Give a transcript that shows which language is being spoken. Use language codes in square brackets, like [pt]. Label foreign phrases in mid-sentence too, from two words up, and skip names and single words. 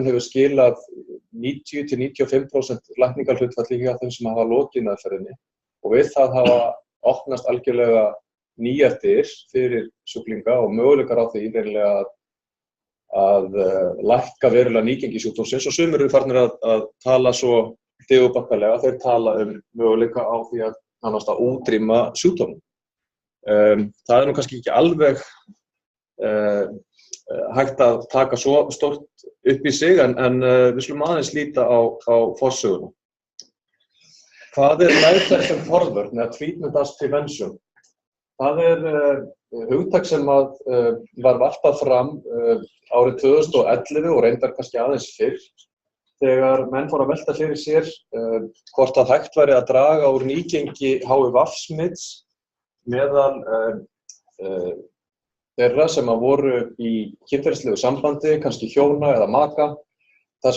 [is] hefur skilað 90–95% lækningahlutfalli hjá þeim sem hafa lokið meðferðinni og við það hafa opnast algjörlega nýjar dyr fyrir sjúklinga og möguleikar á því reynilega að lækka verulega nýgengi sjúkdómsins og sumir eru farnir að tala svo digurbarkalega, þeir tala möguleika á því að nánast að útrýma sjúkdómnum. Það er nú kannski ekki alveg hægt að taka svo stórt upp í sig en við skulum aðeins líta á forsöguna. Hvað er meðferð sem forvörn eða [en] treatment as prevention? [is] Það er hugtak sem var varpað fram árið 2011 og reyndar kannski aðeins fyrr þegar menn fóru að velta fyrir sér hvort að hægt væri að draga úr nýgengi HIV-smits meðal þeirra sem voru í kynferðislegu sambandi, kannski hjóna eða maka, þar sem